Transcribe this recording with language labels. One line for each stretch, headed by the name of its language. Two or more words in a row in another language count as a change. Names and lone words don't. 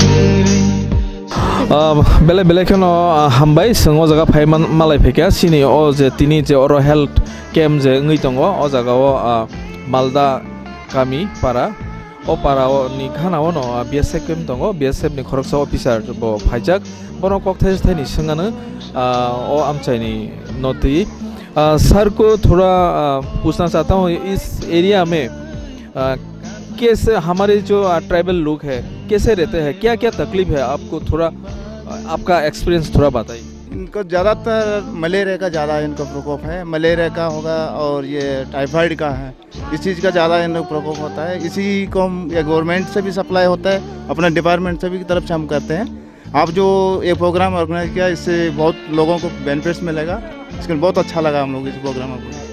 Kok Borok: bele bele kano hambai songo jaga phai malai phekya sini o je tini je oro
English: health camp
Kok Borok: je ngui tongo o jaga o malda kami para o para o ni khana o no BSF camp tongo BSF ni khoroksa officer bo phaijak bono kokthai thani singano o amchai ni noti
Hindi: सर को थोड़ा पूछना चाहता हूँ इस एरिया में कैसे हमारे जो ट्राइबल लोग हैं कैसे रहते हैं क्या क्या तकलीफ है आपको थोड़ा आपका एक्सपीरियंस थोड़ा बताइए इनको ज़्यादातर मलेरिया का ज़्यादा इनको प्रकोप है मलेरिया का होगा और ये टाइफाइड का है इस चीज़ का ज़्यादा इनको प्रकोप होता है इसी को हम ये गवर्नमेंट से भी सप्लाई होता है अपने डिपार्टमेंट से भी की तरफ से हम करते हैं आप जो ये प्रोग्राम ऑर्गेनाइज किया इससे बहुत लोगों को बेनिफिट्स मिलेगा इसके बहुत अच्छा लगा हम लोग इस प्रोग्राम को